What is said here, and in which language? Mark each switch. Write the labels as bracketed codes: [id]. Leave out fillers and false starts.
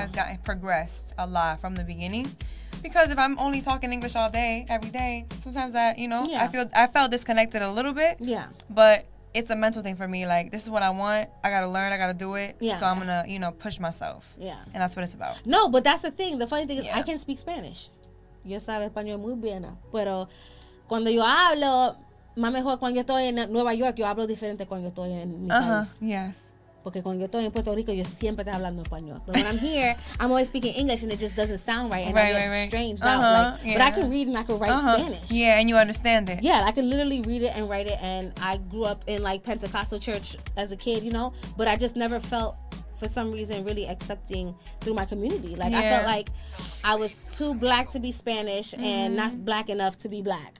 [en] has gotten progressed a lot from the beginning. Because if I'm only talking English all day, every day, sometimes that, Yeah. I felt disconnected a little bit. Yeah. But it's a mental thing for me. Like, this is what I want. I gotta learn. I gotta do it. Yeah. So I'm gonna, push myself. Yeah. And that's what it's about. No, but that's the thing. The funny thing is, Yeah. I can speak Spanish. [es] Yo sabe español muy bien, pero cuando yo hablo, más mejor cuando yo estoy en Nueva York, yo hablo diferente cuando yo estoy en mi país. [en] Yes. [es] Porque cuando yo estoy en Puerto Rico, yo siempre estoy hablando español. [en] But when I'm here, I'm always speaking English, and it just doesn't sound right, and I get strange out. Like, but I can read and I can write Spanish. Yeah, and you understand it. Yeah, I can literally read it and write it, and I grew up in like Pentecostal church as a kid, but I just never felt for some reason, really accepting through my community. Like, I felt like I was too black to be Spanish and not black enough to be black.